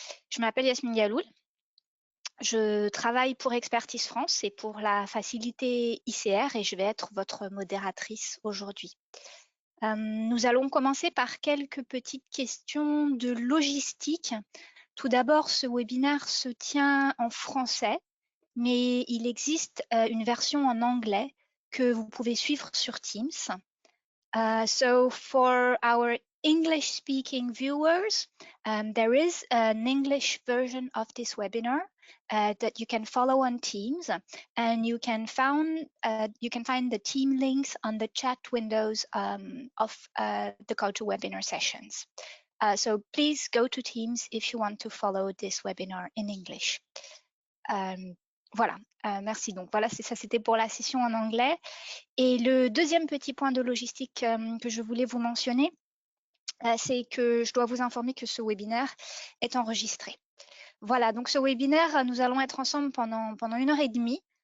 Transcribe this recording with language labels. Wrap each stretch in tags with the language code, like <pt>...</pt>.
<fr>Je m'appelle Yasmine Yaloul, je travaille pour Expertise France et pour la Facilité ICR et je vais être votre modératrice aujourd'hui. Nous allons commencer par quelques petites questions de logistique. Tout d'abord, ce webinaire se tient en français, mais il existe une version en anglais que vous pouvez suivre sur Teams.</fr> <en>So for our English-speaking viewers, there is an English version of this webinar that you can follow on Teams, and you can find the team links on the chat windows of the GoToWebinar sessions. So please go to Teams if you want to follow this webinar in English.</en> <fr>Voilà, merci. Donc voilà, ça c'était pour la session en anglais. Et le deuxième petit point de logistique que je voulais vous mentionner, c'est que je dois vous informer que ce webinaire est enregistré. Voilà, donc ce webinaire, nous allons être ensemble pendant 1h30.</fr>